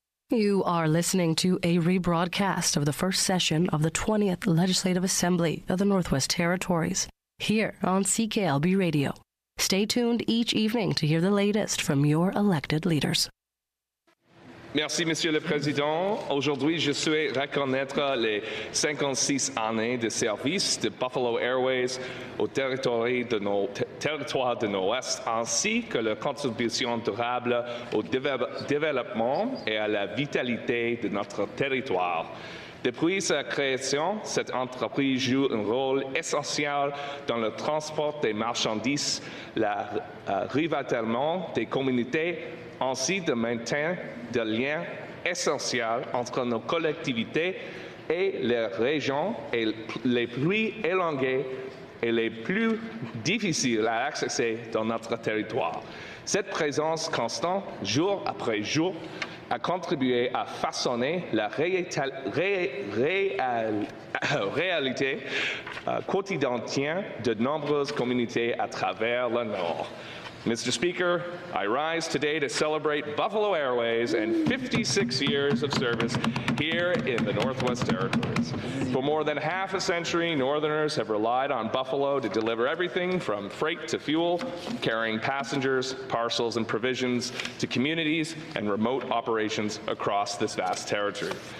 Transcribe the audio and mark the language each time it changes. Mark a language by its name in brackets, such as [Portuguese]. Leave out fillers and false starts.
[English] You are listening to a rebroadcast of the first session of the 20th Legislative Assembly of the Northwest Territories. Here on CKLB Radio. Stay tuned each evening to hear the latest from your elected leaders. [French] Merci, Monsieur le Président. Aujourd'hui, je souhaite reconnaître les 56 années de service de Buffalo Airways au territoire de l'Ouest, ainsi que leur contribution durable au développement et à la vitalité de notre territoire. Depuis sa création, cette entreprise joue un rôle essentiel dans le transport des marchandises, le ravitaillement des communautés, ainsi que le maintien de liens essentiels entre nos collectivités et les régions les plus éloignées et les plus difficiles à accéder dans notre territoire. Cette présence constante, jour après jour, a contribué à façonner la réalité quotidienne de nombreuses communautés à travers le Nord. [English] Mr. Speaker, I rise today to celebrate Buffalo Airways and 56 years of service here in the Northwest Territories. For more than half a century, Northerners have relied on Buffalo to deliver everything from freight to fuel, carrying passengers, parcels, and provisions to communities and remote operations across this vast territory.